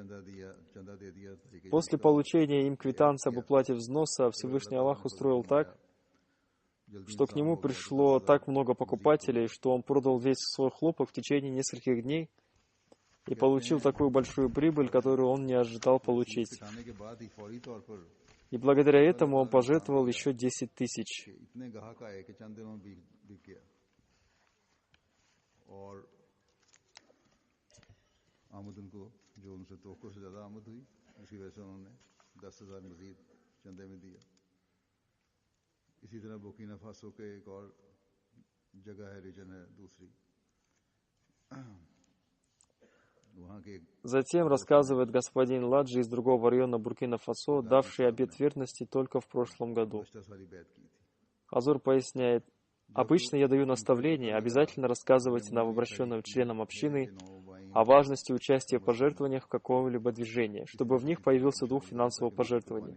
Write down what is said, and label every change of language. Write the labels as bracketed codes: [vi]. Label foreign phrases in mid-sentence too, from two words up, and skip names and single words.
[ru] После получения им квитанции об уплате взноса Всевышний Аллах устроил так, что к нему пришло так много покупателей, что он продал весь свой хлопок в течение нескольких дней и получил такую большую прибыль, которую он не ожидал получить. И благодаря этому он пожертвовал еще 10 тысяч. [ur] اسی طرح بوکینا فاسو کے ایک اور جگہ ہے، ریجن ہے دوسری، وہاں کے [ru] Затем рассказывает господин Ладжи из другого района Буркина-Фасо, давший обет верности только в прошлом году. Хазур поясняет, обычно я даю наставление, обязательно рассказывайте новообращенным членам общины о важности участия в пожертвованиях в каком-либо движении, чтобы в них появился дух финансового пожертвования.